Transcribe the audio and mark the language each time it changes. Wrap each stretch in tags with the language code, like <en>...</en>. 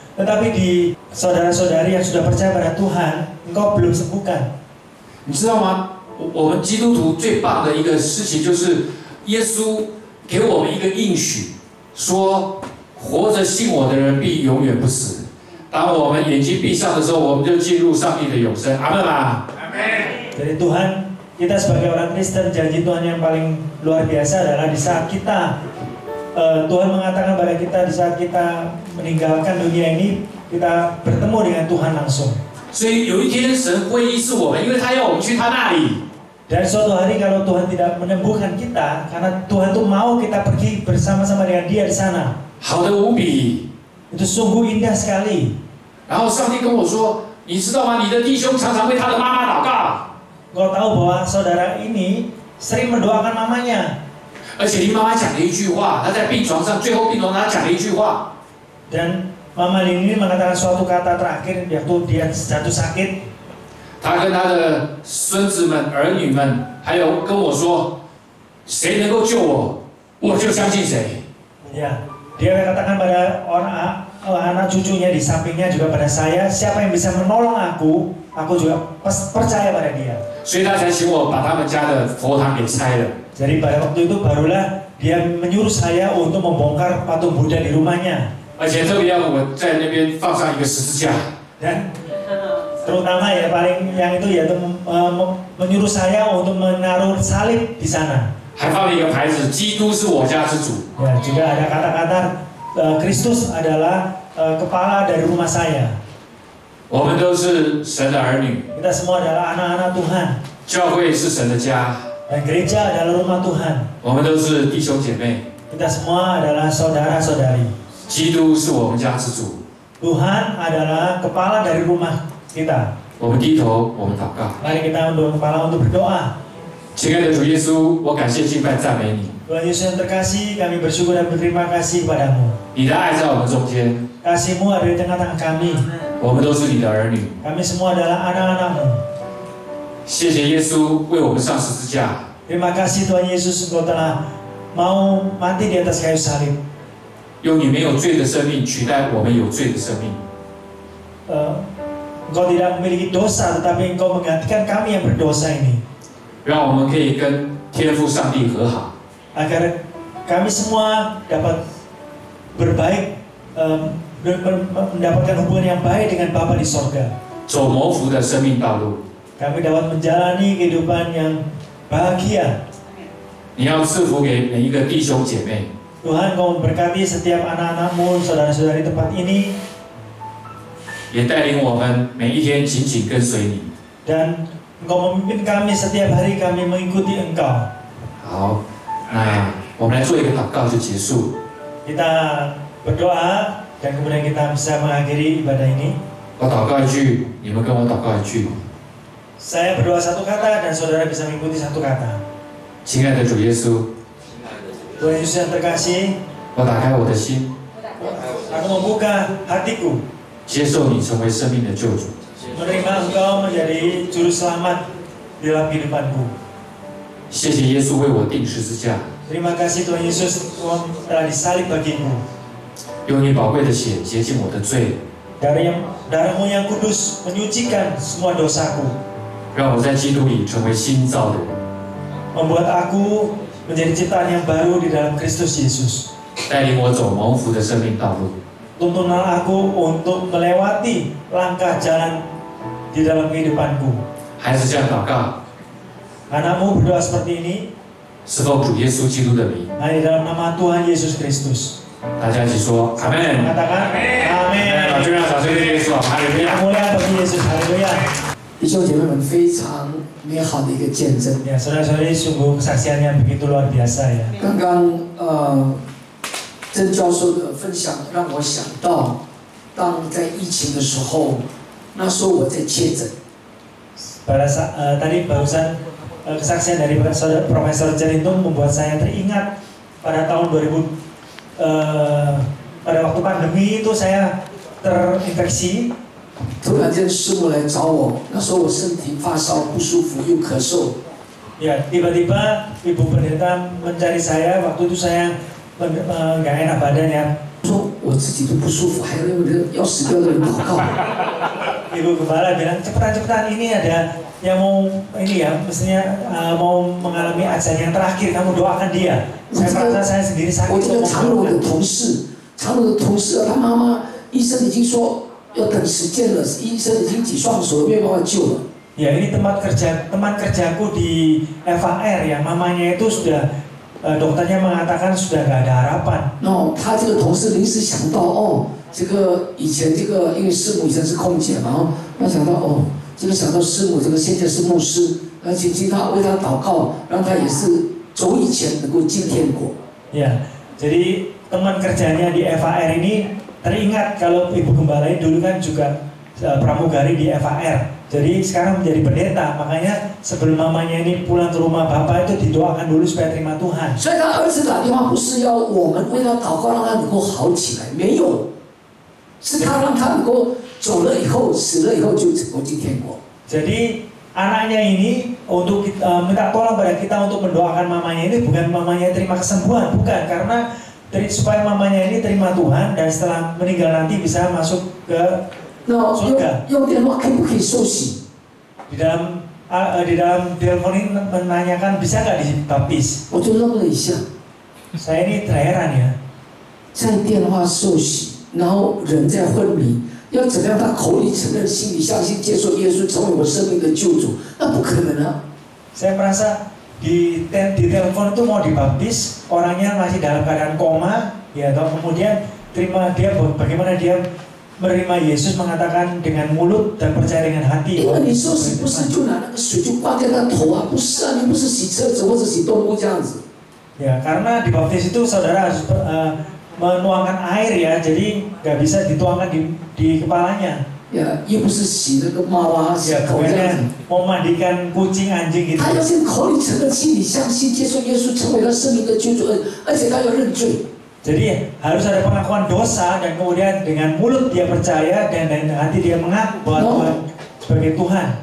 <id>Tetapi di saudara-saudari yang sudah percaya pada Tuhan, Engkau belum sembuhkan.</id> <zh>你知道吗？我们基督徒最棒的一个事情就是，耶稣给我们一个应许，说活着信我的人必永远不死。当我们眼睛闭上的时候，我们就进入上帝的永生。阿门嘛。</zh> <id>Jadi Tuhan, kita sebagai orang Kristen, janji Tuhan yang paling luar biasa adalah di saat kita Tuhan mengatakan pada kita di saat kita meninggalkan dunia ini, kita bertemu dengan Tuhan langsung.</id> <zh>所以有一天神会医治我们，因为他要我们去他那里。</zh> <id>Dan suatu hari kalau Tuhan tidak menyembuhkan kita, karena Tuhan tuh mau kita pergi bersama-sama dengan Dia di sana.</id> <zh>好的无比。</zh> <id>Itu sungguh indah sekali.</id> <zh>然后上帝跟我说：“你知道吗？你的弟兄常常为他的妈妈祷告。”</zh> <id>Kau tahu bahwa saudara ini sering mendoakan mamanya.</id> <zh>而且林妈妈讲了一句话，她在病床上，最后病床上她讲了一句话。</zh> <id>Dan Mama Lin ini mengatakan suatu kata terakhir waktu dia jatuh sakit.</id> <zh>他跟他的孙子们、儿女们，还有跟我说，谁能够救我，我就相信谁。</zh> <id>Ya, dia katakan pada orang anak cucunya di sampingnya juga pada saya, siapa yang bisa menolong aku juga percaya pada dia.</id> <zh>所以他才请我把他们家的佛堂给拆了。</zh> <id>Jadi pada waktu itu barulah dia menyuruh saya untuk membongkar patung Buddha di rumahnya.</id> <zh>而且特别要我在那边放上一个十字架。</zh> <id>Dan terutama ya paling yang itu yaitu menyuruh saya untuk menaruh salib di sana.</id> <zh>还放了一个牌子，基督是我家之主。</zh> <id>Ya, juga ada kata-kata Kristus adalah kepala dari rumah saya.</id> <zh>我们都是神的儿女，</zh> <id>Kita semua adalah anak-anak Tuhan.</id> <zh>教会是神的家，</zh> <id>Dan gereja adalah rumah Tuhan.</id> <zh>我们都是弟兄姐妹。</zh> <id>Kita semua adalah saudara-saudari.</id> <zh>基督是我们家之主。</zh> <id>Tuhan adalah kepala dari rumah kita.</id> <zh>我们低头，我们祷告。</zh> <id>Mari kita undang kepala untuk berdoa.</id> <zh>亲爱的主耶稣，我感谢敬拜赞美你，</zh> <id>Tuhan Yesus yang terkasih, kami bersyukur dan berterima kasih kepadamu.</id> <zh>你的爱在我们中间，</zh> <id>Kasih-Mu ada di tengah-tengah kami.</id> <zh>我们都是你的儿女。</zh> <id>Kami semua adalah anak-anak-Mu.</id> <zh>谢谢耶稣为我们上十字架，</zh> <id>Terima kasih Tuhan Yesus Engkau telah mau mati di atas kayu salib.</id> <zh>用你没有罪的生命取代我们有罪的生命。</zh> <id>Engkau tidak memiliki dosa, tetapi Engkau menggantikan kami yang berdosa ini.</id> <zh>让我们可以跟天父上帝和好，</zh> <id>Agar kami semua dapat berbaik, mendapatkan hubungan yang baik dengan Bapa di sorga.</id> <zh>走蒙福的生命道路。</zh> <id>Kami dapat menjalani kehidupan yang bahagia.</id> <zh>你要赐福给每一个弟兄姐妹，</zh> <id>Tuhan, Kau memberkati setiap anak-anak-Mu, saudara-saudari tempat ini,</id> <zh>也带领我们每一天紧紧跟随你。</zh> <id>dan Engkau memimpin kami setiap hari kami mengikuti Engkau.</id> <zh>好，那我们来做一个祷告就结束。</zh> <id>Kita berdoa dan kemudian kita bisa mengakhiri ibadah ini.</id> <zh>我祷告一句，你们跟我祷告一句。</zh> <id>Saya berdoa satu kata dan saudara bisa mengikuti satu kata.</id> <zh>亲爱的主耶稣，</zh> <id>Tuhan Yesus yang terkasih,</id> <zh>我打开我的心，</zh> <id>aku membuka hatiku</id> <zh>接受你成为生命的救主。</zh> <id>menerima Engkau menjadi juru selamat dalam kehidupanku.</id> <zh>谢谢耶稣为我钉十字架，</zh> <id>Terima kasih Tuhan Yesus, Tuhan telah disalib bagiku.</id> <zh>用你宝贵的血洁净我的罪，</zh> <id>Darah-Mu yang kudus menyucikan semua dosaku,</id> <zh>让我在基督里成为新造的人，</zh> <id>membuat aku menjadi ciptaan yang baru di dalam Kristus Yesus.</id> <zh>带领我走蒙福的生命道路。</zh> <id>Tuntunlah aku untuk melewati langkah jalan di dalam kehidupanku.</id> <zh>孩子这样祷告，</zh> <id>Anakmu berdoa seperti ini,</id> <zh>是奉主耶稣基督的名，</zh> <id>hanya dalam nama Tuhan Yesus Kristus.</id> <zh>大家一起说阿门。</zh> <id>Mengatakan amin.</id> <zh>就让掌声给耶稣啊！哈利路亚！</zh> <id>Mulia bagi Yesus, haleluya.</id> <zh>弟兄姐妹们，非常美好的一个见证。</zh> <id>Ya, saudara-saudari, sungguh kesaksiannya begitu luar biasa ya.</id> <zh>刚刚曾教授的分享让我想到，当在疫情的时候，那时候我在确诊，</zh> <id>Tadi barusan kesaksian dari Profesor Jerintung membuat saya teringat pada tahun 2000, pada waktu pandemi itu saya terinfeksi.</id> <zh>突然间师母来找我，那时候我身体发烧不舒服又咳嗽，</zh> <id>Ya, tiba-tiba Ibu Pendeta mencari saya. Waktu itu saya nggak enak badan ya.</id> <zh>说我自己都不舒服，还要用人要死掉的人祷告。</zh> <id>Ibu Gembala bilang cepetan ini ada yang mau ini ya, mestinya mau mengalami azan yang terakhir, kamu doakan dia. Saya merasa saya sendiri</id> <zh>我</zh> <id>sakit.</id> <zh>这个长荣的同事，他妈妈医生已经说要等时间了，医生已经挤双手没有办法救了。</zh> <id>Ya, ini teman kerjaku di FAR ya, mamanya itu sudah dokternya mengatakan sudah nggak ada harapan.</id> <zh>那他这个同事临时想到，这个以前这个因为师母以前是空姐嘛，他想到这个想到师母这个现在是牧师，请他为他祷告，让他也是走以前能够进天国。</zh> <id>Ya, jadi teman kerjanya di FAR ini teringat kalau Ibu Gembala ini dulu kan juga pramugari di FAR. Jadi sekarang menjadi pendeta, makanya sebelum mamanya ini pulang ke rumah bapak itu didoakan dulu supaya terima Tuhan.</id> <zh>所以他儿子打电话不是要我们为他祷告，让他能够好起来，没有，是他让他能够走了以后，死了以后就成功进天国。</zh> <id>Jadi anaknya ini untuk minta tolong pada kita untuk mendoakan mamanya ini bukan mamanya terima kesembuhan, bukan, karena supaya mamanya ini terima Tuhan dan setelah meninggal nanti bisa masuk ke surga.</id> <zh>用电话可不可以受洗？</zh> <id>Di dalam telepon ini menanyakan bisa nggak dibaptis?</id> <zh>我就愣了一下，</zh> <id>Saya ini terheran ya.</id> <zh>在电话受洗，然后人在昏迷。要怎么样？他口里承认，心里相信，接受耶稣成为我生命的救主，那不可能啊！</zh> <id>Saya merasa di telepon itu mau dibaptis, orangnya masih dalam keadaan koma, ya, atau kemudian terima dia bagaimana dia menerima Yesus mengatakan dengan mulut dan percaya dengan hati.</id> <zh>因为你受洗不是就拿那个水就灌在他头啊？不是啊，你不是洗车子或者洗动物这样子。</zh> <id>Ya, karena dibaptis itu saudara harus menuangkan air ya, jadi nggak bisa dituangkan di kepalanya.</id> <zh>Ya, 又不是洗那个猫啊，洗</zh> <id>Ya,</id> <zh>狗这样子。</zh> <id>mau mandikan kucing anjing gitu.</id> <zh>他要先口里承认，心里相信，接受耶稣成为他生命的救主，而且他要认罪。</zh> <id>Jadi harus ada pengakuan dosa dan kemudian dengan mulut dia percaya dan hati dia mengaku bahwa Tuhan sebagai Tuhan.</id>